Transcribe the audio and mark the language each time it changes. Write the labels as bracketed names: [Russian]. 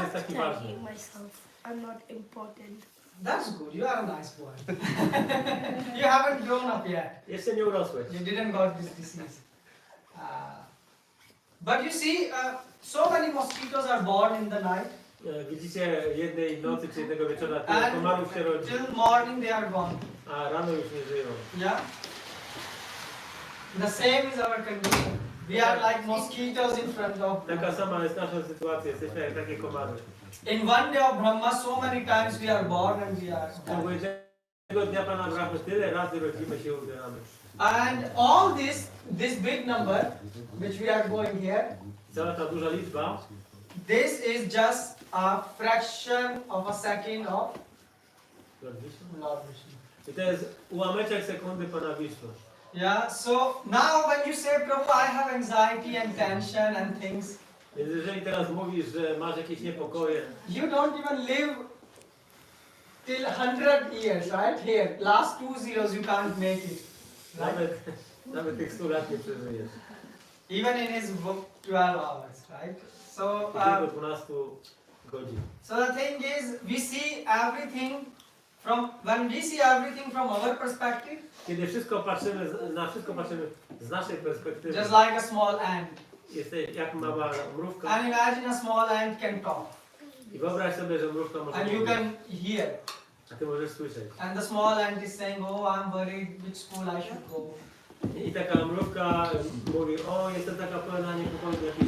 [Polish] jest taki ważny. [English] telling myself I'm not important. That's good. You are a nice boy. You haven't grown up yet. [Polish] Jeszcze nie urosłeś. [English] You didn't got this disease. But you see, so many mosquitoes are born in the night, [Polish] Widzicie, jednej nocy czy jednego wieczora tyle [English] and [Polish] komarów się rodzi, [English] till morning they are gone. [Polish] a rano już nie żyją. [English] Yeah. The same is our condition. We are like mosquitoes in front of. [Polish] Taka sama jest nasza sytuacja, jesteśmy jak takie komary. [English] In one day of Brahma, so many times we are born and we are. [Polish] W ciągu jednego dnia Pana Brahmy tyle razy rodzimy się i umieramy. [English] And all this big number, which we are going here, [Polish] Cała ta duża liczba, [English] this is just a fraction of a second of Lord Vishnu. [Polish] i to jest ułameczek sekundy Pana Wisznu. [English] Yeah, so now when you say, Prabhu, I have anxiety and tension and things, [Polish] Więc jeżeli teraz mówisz, że masz jakieś niepokoje, [English] you don't even live till 100 years, right? Here, last 2 zeros you can't make it. Right? [Polish] nawet tych 100 lat nie przeżyjesz. [English] Even in his book, 12 hours, right? So, [Polish] Tylko 12 godzin. [English] so the thing is, we see everything when we see everything from our perspective, [Polish] Kiedy na wszystko patrzymy z naszej perspektywy, [English] just like a small ant. [Polish] jesteś jak mała mrówka [English] And imagine a small ant can talk, [Polish] i wyobraź sobie, że mrówka może [English] and you [Polish] mówić. [English] can hear. [Polish] A ty możesz słyszeć. [English] And the small ant is saying, oh, I'm worried which school I should go. [Polish] I taka mrówka mówi, o, jestem taka pełna niepokoju, jakiś